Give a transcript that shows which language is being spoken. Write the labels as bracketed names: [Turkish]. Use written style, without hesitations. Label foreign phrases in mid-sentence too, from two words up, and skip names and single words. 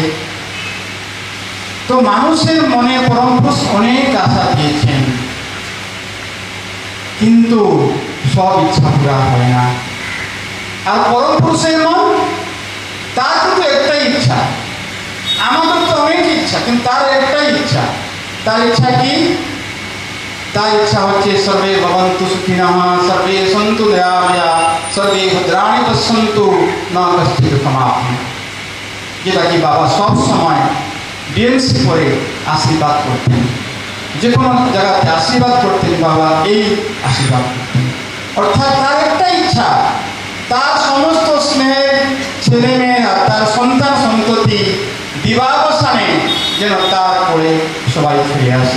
[Bangla] তো মানুষের মনে পরম পুরুষ অনেক আশা দিয়েছেন, কিন্তু সব ইচ্ছা পুরা হয় না। আর পরম পুরুষের মন, তার কিন্তু একটাই ইচ্ছা। আমাদের তো অনেক ইচ্ছা, কিন্তু তার একটাই ইচ্ছা। তার ইচ্ছা কি? তার ইচ্ছা হচ্ছে [Sanskrit] সর্বে ভবন্তু সুখিনঃ, সর্বে সন্তু দয়াময়া, সর্বে ভদ্রাণি পশ্যন্তু, না কশ্চিৎ সমাপ্তিঃ। [Bangla] যেটা কি বাবা সব সময় ডিএমসি করে আশীর্বাদ করতেন। যে কোনো জায়গাতে আশীর্বাদ করতেন বাবা এই আশীর্বাদ করতেন। অর্থাৎ তার একটাই ইচ্ছা, তার সমস্ত স্নেহের ছেলেমেয়েরা, তার সন্তান সন্ততি দিবাবসানে যেন তার করে সবাই ফিরে আসে।